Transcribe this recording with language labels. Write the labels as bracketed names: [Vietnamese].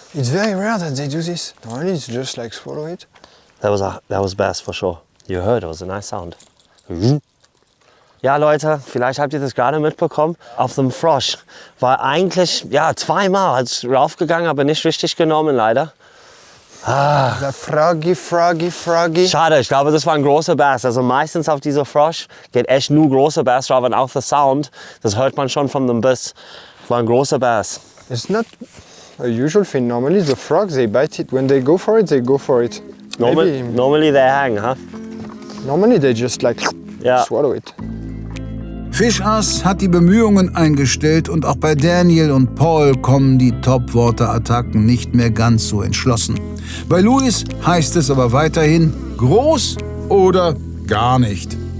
[English] It's very rare that they do this. Normally it's just like swallow it. That was bass for sure. You heard, it was a nice sound. [German] Ja, Leute, vielleicht habt ihr das gerade mitbekommen. Auf dem Frosch war eigentlich, ja, zweimal als raufgegangen, aber nicht richtig genommen, leider. [English] The froggy. [German] Schade, ich glaube, das war ein großer Bass. Also meistens auf dieser Frosch geht echt nur großer Bass drauf und auch der Sound, das hört man schon von dem Biss. War ein großer Bass. [English] It's not a usual thing. Normally the frogs, they bite it. When they go for it, they go for it. Normally they hang, huh? Normally they just like swallow it. [German] Fischass hat die Bemühungen eingestellt und auch bei Daniel und Paul kommen die Topwater-Attacken nicht mehr ganz so entschlossen. Bei Luis heißt es aber weiterhin groß oder gar nicht.